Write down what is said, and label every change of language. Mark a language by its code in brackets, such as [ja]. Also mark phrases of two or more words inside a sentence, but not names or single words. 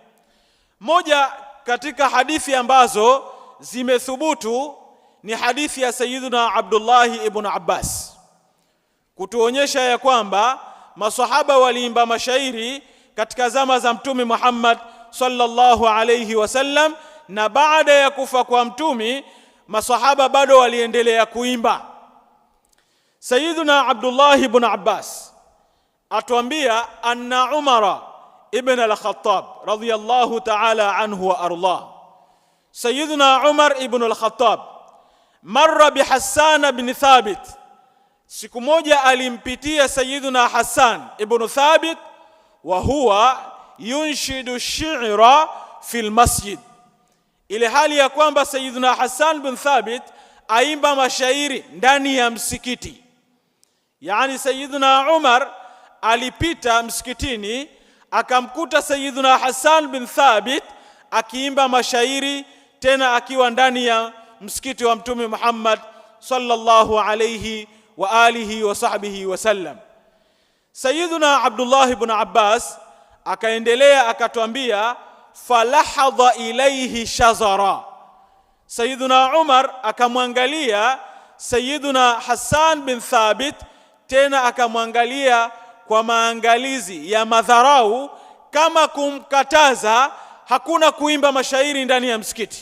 [sw] Moja katika hadithi ambazo zimethubutu ni hadithi ya Sayyiduna Abdullah ibn Abbas, kutuonyesha ya kwamba masahaba waliimba mashairi katika zama za Mtume Muhammad [ar] صلى الله عليه وسلم, [sw] na baada ya kufa kwa Mtume masahaba bado waliendelea kuimba. Sayyiduna Abdullah ibn Abbas atuambia [ar] أن عمر بن الخطاب رضي الله تعالى عنه وأرضاه, [sw] Sayyiduna Umar ibn al-Khattab [ar] مر بحسان بن ثابت, [sw] siku moja alimpitia Sayyiduna Hassan ibn Thabit [ar] وهو ينشد الشعر في المسجد, [sw] ile hali ya kwamba Sayyiduna Hassan ibn Thabit aimba mashairi ndani ya msikiti. Yani Sayyiduna Umar alipita msikitini akamkuta Sayyiduna Hassan bin Thabit akiimba mashairi, tena akiwa ndani ya msikiti wa Mtume Muhammad [ar] صلى الله عليه وعلى آله وصحبه وسلم. [sw] Sayyiduna Abdullah ibn Abbas akaendelea akatuambia, [ar] فلحظ إليه شزرا. [sw] Sayyiduna Umar akamwangalia Sayyiduna Hassan bin Thabit, tena akamwangalia kwa maangalizi ya madharau, kama kumkataza hakuna kuimba mashairi ndani ya msikiti.